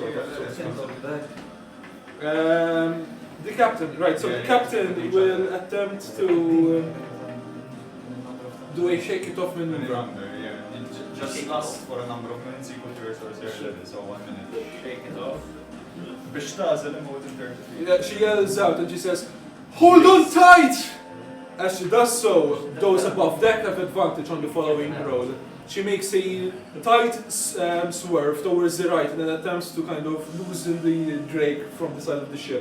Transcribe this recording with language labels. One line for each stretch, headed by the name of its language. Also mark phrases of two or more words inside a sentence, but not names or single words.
English: The captain, right, so the captain will attempt to do a shake it off maneuver. Just last for a number of minutes equal to your sorcerer level, so 1 minute. Shake it off.
Maltese: Biex tażel imma
English: within 30 feet. She yells out and she says, "Hold on tight!" As she does so, those above deck have advantage on the following roll. She makes a tight swerve towards the right and then attempts to kind of loosen the drake from the side of the ship.